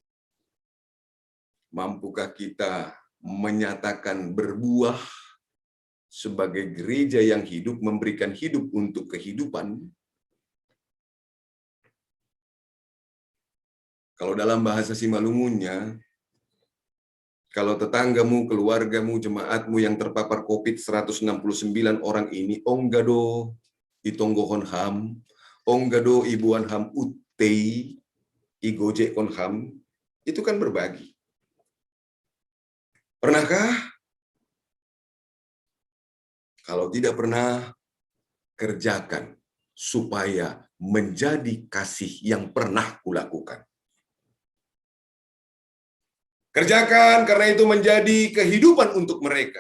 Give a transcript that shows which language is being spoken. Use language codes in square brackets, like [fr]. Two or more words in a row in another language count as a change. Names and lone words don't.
[id] Mampukah kita menyatakan berbuah sebagai gereja yang hidup, memberikan hidup untuk kehidupan? Kalau dalam bahasa Simalungunnya, kalau tetanggamu, keluargamu, jemaatmu yang terpapar COVID 169 orang ini, [bts] onggado itonggohon ham, onggado ibuan ham utei, igoje kon ham, [id] itu kan berbagi. Pernahkah? Kalau tidak pernah, kerjakan supaya menjadi kasih yang pernah kulakukan. Kerjakan karena itu menjadi kehidupan untuk mereka.